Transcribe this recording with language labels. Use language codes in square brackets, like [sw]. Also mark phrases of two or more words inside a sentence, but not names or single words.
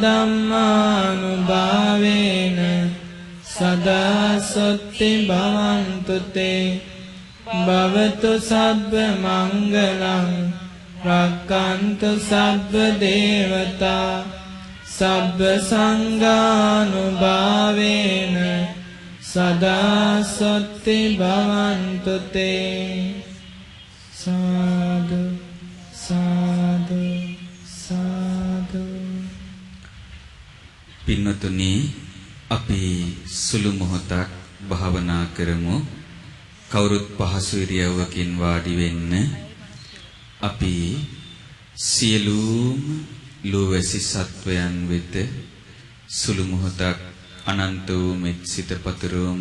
[pi] ධම්මානුභාවේන සදා සොත්ති භවන්තු තේ භවතු සබ්බ මංගලං රක්ඛන්තු සබ්බ දේවතා සබ්බ සංඝානුභාවේන සදා සොත්ති භවන්තු තේ සාදු සාදු සාදු. [si] පින්වතුනි, අපි සුළු මොහොතක් භාවනා කරමු. කවුරුත් පහසු ඉරියව්වකින් වාඩි වෙන්න. අපි සියලුම ලෝවැසි සත්වයන් වෙත සුළු මොහොතක් අනන්ත වූ මෙත් සිත පතුරවමු.